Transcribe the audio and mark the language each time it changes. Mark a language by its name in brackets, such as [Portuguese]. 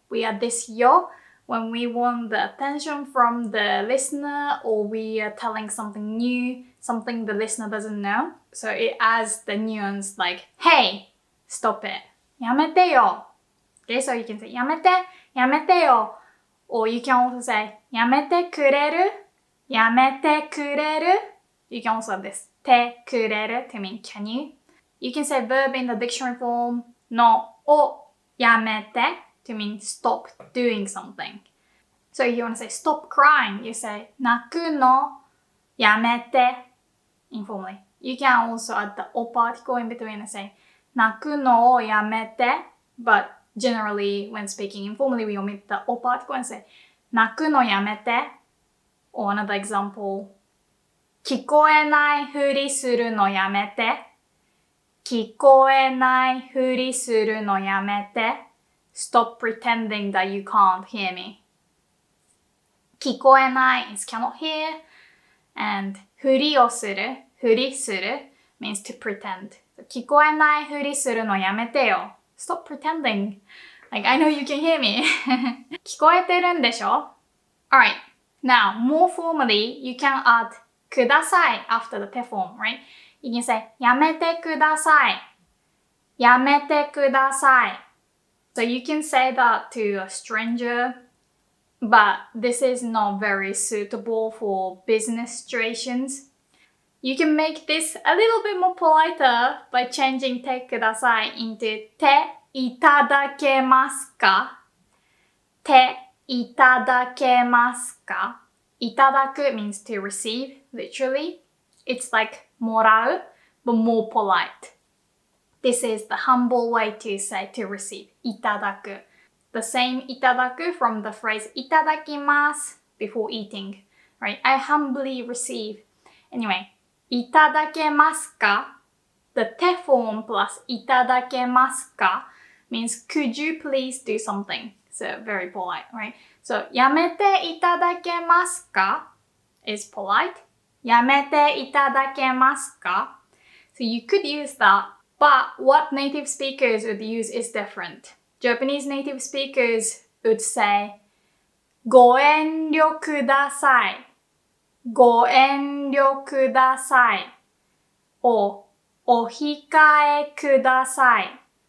[English] We add this yo when we want the attention from the listener or we are telling something new, something the listener doesn't know. So it adds the nuance like, hey, stop it. [Japanese] やめてよ. [English] Okay, so you can say [Japanese] やめて, やめてよ. [English] Or you can also say [Japanese] やめてくれる, やめてくれる. [English] You can also have this [Japanese] てくれる [English] to mean can you. You can say verb in the dictionary form [Japanese] のをやめて [English] to mean stop doing something. So if you want to say stop crying, you say [Japanese] 泣くのやめて [English] informally. You can also add the o particle in between and say [Japanese] 泣くのをやめて [English] but generally when speaking informally we omit the o particle and say [Japanese] 泣くのやめて [English] or another example [Japanese] 聞こえないふりするのやめて聞こえないふりするのやめて [English] Stop pretending that you can't hear me. [Japanese] 聞こえない [English] is cannot hear. And [Japanese] ふりをする [English] means to pretend. [Japanese] 聞こえないふりするのやめてよ. [English] Stop pretending. Like, I know you can hear me. [Japanese] 聞こえてるんでしょ? [English] Alright. Now, more formally, you can add [Japanese] ください [English] after the te form, right? [Japanese] You can say やめてください. やめてください. [English] So you can say that to a stranger, but this is not very suitable for business situations. You can make this a little bit more politer by changing [Japanese] てください [English] into [Japanese] ていただけますか? ていただけますか? いただく [English] means to receive, literally. It's like [Japanese] もらう, [English] but more polite. This is the humble way to say to receive. [Japanese] いただく. [English] The same [Japanese] いただく [English] from the phrase [Japanese] いただきます [English] before eating. Right? I humbly receive. Anyway, [Japanese] いただけますか? [English] The te form plus [Japanese] いただけますか [English] means could you please do something? So very polite, right? So [Japanese] やめていただけますか [English] is polite. [Japanese] やめていただけますか [English] So you could use that. But what native speakers would use is different. Japanese native speakers would say [Japanese] ご遠慮ください. ご遠慮ください.Or お控えください.